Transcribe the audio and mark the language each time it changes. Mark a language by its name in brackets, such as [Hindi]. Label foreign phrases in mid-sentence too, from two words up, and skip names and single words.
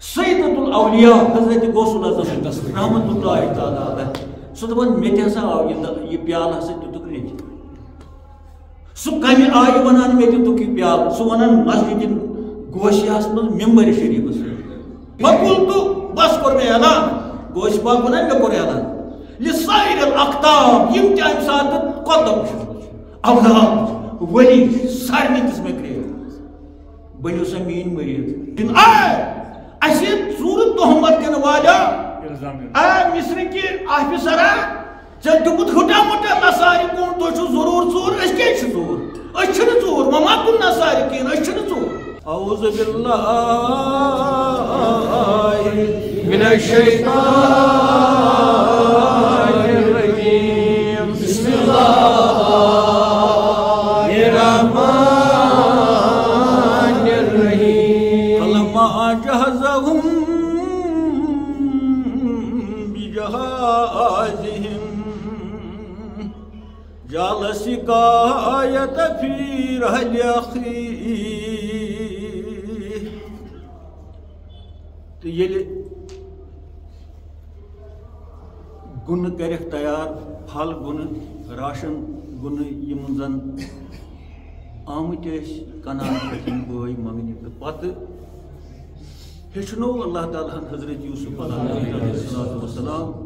[Kashmiri] سیدۃ الاولیاء حضرت غوث العظم [Arabic] رحمۃ اللہ تعالیٰ علیہ [Kashmiri] سہ دپان مے تہِ ہسا آو یہ پیالہ ہسا دِتُکھ رٔٹِتھ سہ کمہِ آیہِ ونان مے دِتُکھ یہ پیالہ سہ ونان مسجد گوشیاہس منٛز ممبر شریفس فقلت بس کوٚر مےٚ اعلان گوش پاک ونان مےٚ کوٚر اعلان [Arabic] لسائر الاقطاب [Kashmiri] یم تہِ امہِ ساتہٕ قطب چھِ اولاد ولی سارنٕے دِژ مےٚ کرٛیٚڈ بٔنِو سا میٛٲنۍ مٔریٖد اسہِ ژوٗرٕ تہمت دِنہٕ والیو مصر کہِ آفِسرا ژےٚ دیُتمُت ہُٹا مُٹا نصارِ کُن تُہۍ چھِو ضروٗر ژوٗر أسۍ کیٛازِ چھِ ژوٗر أسۍ چھِنہٕ ژوٗر وۄنۍ ما کُن نصارِ کِہیٖنۍ أسۍ چھِنہٕ ژوٗر [Arabic] اعوذ باللہ من الشیطان الرجیم بسم اللہ الرحمن الرحیم فلما جہزہم بجہازہم جعل السقایۃ فی رحل اخیہ [Kashmiri] تو ییٚلہِ گُنہٕ کٔرِکھ تیار پھل گُنہٕ راشن گُنہٕ یِم زن آمٕتۍ ٲسۍ کنان پٔتِم بٲے منٛگنہِ تہٕ پتہٕ ہیٚچھنو اللہ تعالیٰ ہن حضرت یوسف [Arabic] علیہ السلام